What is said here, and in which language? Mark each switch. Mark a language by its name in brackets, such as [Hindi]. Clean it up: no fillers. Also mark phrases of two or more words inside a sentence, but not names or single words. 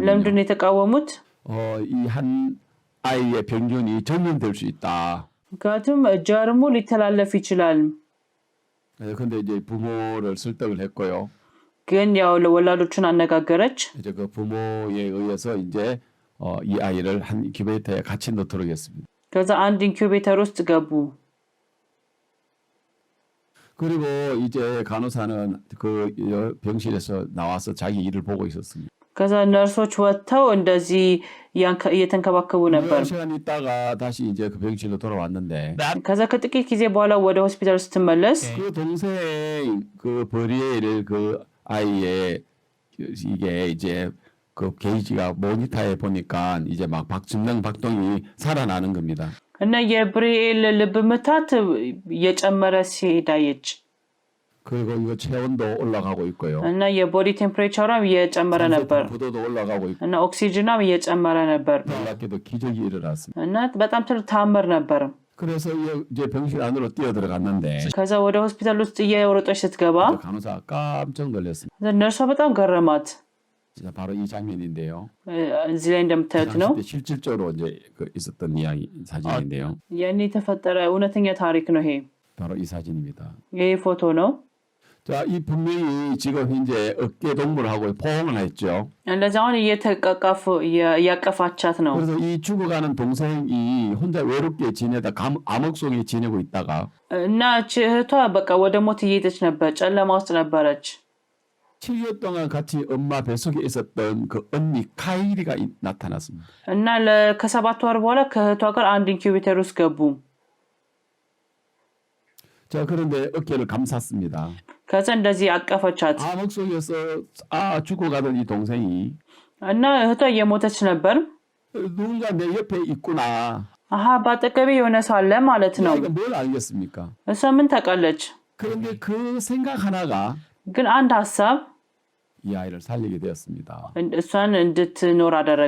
[Amharic] ለምንድን ነው የተቃወሙት? [Korean] 이 한 아이의 병균이 전염될 수 있다. [Amharic] ምክንያቱም ጀርሙ ሊተላለፍ ይችላል። [Korean] 근데 이제 부모를 설득을 했고요. [Amharic] ግን ያው ለወላጆቹን አነጋገረች። [Korean] 이제 그 부모에 의해서 이제 이 아이를 한 인큐베이터에 같이 넣도록 했습니다. [Amharic] ከዛ አንድ ኢንኩቤተር ውስጥ ገቡ። [Korean] 그리고 이제 간호사는 그 병실에서 나와서 자기 일을 보고 있었습니다. [Amharic] ከዛ ነርሶች ወጥተው እንደዚህ እየተንከባከቡ ነበር። [Korean] 시간 있다가 다시 이제 그 병실로 돌아왔는데 [Amharic] ከዛ ከጥቂት ጊዜ በኋላ ወደ ሆስፒታል ስትመለስ [Korean] 그 동생 그 버리엘 그 아이의 이게 이제 그 게이지가 모니터에 보니까 이제 막 박동이 살아나는 겁니다. [Amharic] እና የብሪኤል ልብ ምታት እየጨመረ ሲሄድ አየች። [Korean] 그리고 이거 체온도 올라가고 있고요. [Amharic] እና የቦዲ ቴምፕሬቸሯም እየጨመረ ነበር። [Korean] 부도도 올라가고 있고. [Amharic] እና ኦክሲጅኗም እየጨመረ ነበር። [Korean] 놀랍게도 기적이 일어났습니다. [Amharic] እና በጣም ትልቅ ተአምር ነበር። [Korean] 그래서 이제 병실 안으로 뛰어들어갔는데 [Amharic] ከዛ ወደ ሆስፒታል ውስጥ እየሮጠች ስትገባ [Korean] 간호사가 깜짝 놀랐습니다. [Amharic] ነርሷ በጣም ገረማት። [Korean] 진짜 바로 이 장면인데요. [Amharic] እዚህ ላይ እንደምታዩት ነው። [Korean] 당시 때 실질적으로 이제 그 있었던 이야기 사진인데요. [Amharic] ያኔ የተፈጠረ እውነተኛ ታሪክ ነው ይሄ። [Korean] 바로 이 사진입니다. [Amharic] ይህ ፎቶ ነው። [Korean] 자, 이 분명히 지금 이제 어깨 동무를 하고 포옹을 했죠. [Amharic] እንደዚህ አሁን እያቀፋቻት ነው። [Korean] 그래서 이 죽어가는 동생이 혼자 외롭게 지내다 암흑 속에 지내고 있다가 [Amharic] እና እህቷ በቃ ወደ ሞት እየሄደች ነበር፣ ጨለማ ውስጥ ነበረች። [Korean] 7년 동안 같이 엄마 뱃속에 있었던 그 언니 카이리가 나타났습니다. [Amharic] እና ከ7 ወር በኋላ ከእህቷ ጋር አንድ ኢንኩቤተር ውስጥ ገቡ። [Korean] 자, 그런데 어깨를 감쌌습니다. [Amharic] ከዛ እንደዚህ አቀፈቻት። [Korean] 암흑 속에서 죽어가던 이 동생이 [Amharic] እና እህቷ እየሞተች ነበር። [Korean] 누군가 내 옆에 있구나. [Amharic] አሃ በአጠገቤ የሆነ ሰው አለ ማለት ነው። [Korean] 이거 뭘 알겠습니까? [Amharic] እሷ ምን ታውቃለች? [Korean] 그런데 그 생각 하나가 [Amharic] ግን አንድ ሀሳብ [Korean] 이 아이를 살리게 되었습니다. [Amharic] እሷን እንድትኖር አደረገ።